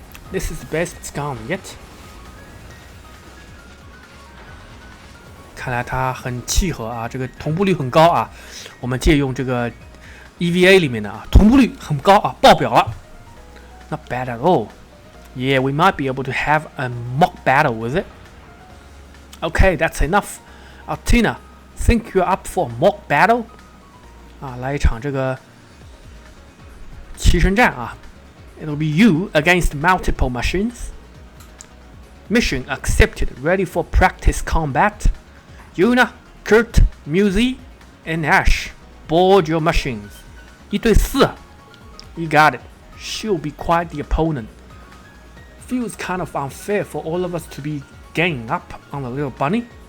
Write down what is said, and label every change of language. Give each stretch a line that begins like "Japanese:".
English: This is the best it's gone yet.
Chinese: 看来它很契合啊，这个同步率很高啊。我们借用这个 EVA 里面的啊，同步率很高啊，爆表了。
English: Not bad at all. Yeah, we might be able to have a mock battle with it. Okay, that's enough. Altina, think you're up for a mock battle?
Chinese: 啊，来一场这个齐声战啊。
English: It'll be you against multiple machines. Mission accepted. Ready for practice combat. Yuna, Kurt, Muzi, and Ash. Board your machines. 1对4. You got it. She'll be quite the opponent. Feels kind of unfair for all of us to be ganging up on the little bunny.